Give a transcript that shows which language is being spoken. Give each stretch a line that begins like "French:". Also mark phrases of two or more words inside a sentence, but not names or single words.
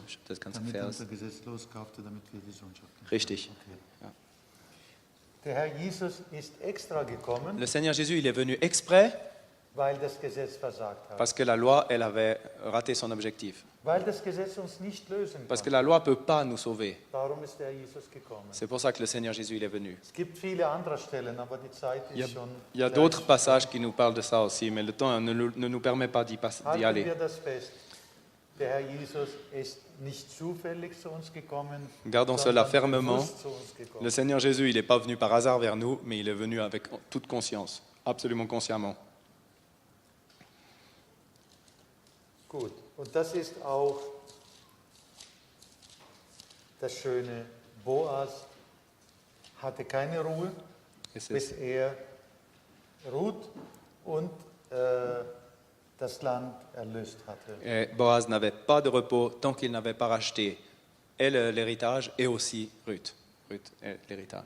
German: Das ganze damit Vers. unser Gesetz loskaufte, damit wir die Sohnschaft kriegen. Richtig. Der Herr Jesus ist extra gekommen,
French: Le Seigneur Jésus, il est venu exprès
German: weil das Gesetz versagt hat.
French: parce que la loi, elle avait raté son objectif.
German: Weil das Gesetz uns nicht lösen
French: Parce que
German: kann.
French: la loi ne peut pas nous sauver.
German: Darum ist der Herr Jesus gekommen.
French: C'est pour ça que le Seigneur Jésus, il est venu.
German: Es gibt viele andere Stellen, aber die Zeit
French: Il y a,
German: ist schon.
French: il y a d'autres passages qui nous parlent de ça aussi, mais le temps ne nous permet pas d'y
German: Halten
French: aller.
German: wir das fest. Der Herr Jesus ist nicht zufällig zu uns gekommen,
French: Gardons cela
German: sondern
French: fermement.
German: bewusst zu uns gekommen.
French: Le Seigneur Jésus, il n'est pas venu par hasard vers nous, mais il est venu avec toute conscience, absolument consciemment.
German: Gut, und das ist auch das Schöne. Boas hatte keine Ruhe,
French: Et c'est-
German: bis er Ruth und das Land erlöst hatte.
French: et Boaz n'avait pas de repos tant qu'il n'avait pas racheté et l'héritage et aussi Ruth. Ruth et l'héritage.